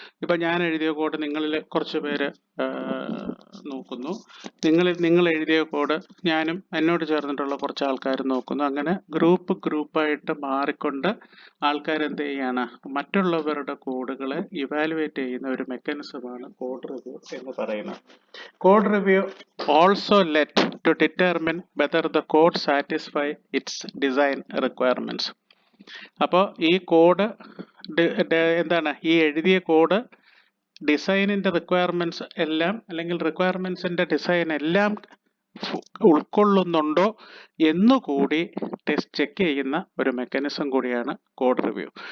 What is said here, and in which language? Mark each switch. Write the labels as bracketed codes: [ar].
[ml] ഇപ്പം ഞാൻ എഴുതിയ കോഡ് നിങ്ങളിൽ കുറച്ച് പേര് നോക്കുന്നു, നിങ്ങൾ എഴുതിയ കോഡ് ഞാനും എന്നോട് ചേർന്നിട്ടുള്ള കുറച്ച് ആൾക്കാർ നോക്കുന്നു. അങ്ങനെ ഗ്രൂപ്പായിട്ട് മാറിക്കൊണ്ട് ആൾക്കാർ എന്ത് ചെയ്യാണ്, മറ്റുള്ളവരുടെ കോഡുകളെ ഇവാലുവേറ്റ് ചെയ്യുന്ന ഒരു മെക്കാനിസമാണ് കോഡ് റിവ്യൂ എന്ന് പറയുന്നത്. [en] Code review also led to determine whether the code satisfy its design requirements. [ml] അപ്പോൾ ഈ കോഡ് എന്താണ്, ഈ എഴുതിയ കോഡ് ഡിസൈനിൻ്റെ റിക്വയർമെൻറ്റ്സ് എല്ലാം അല്ലെങ്കിൽ റിക്വയർമെൻറ്റ്സിൻ്റെ ഡിസൈൻ എല്ലാം ഉൾക്കൊള്ളുന്നുണ്ടോ എന്നുകൂടി ചെക്ക് ചെയ്യുന്ന ഒരു മെക്കാനിസം കൂടിയാണ് കോഡ് റിവ്യൂ.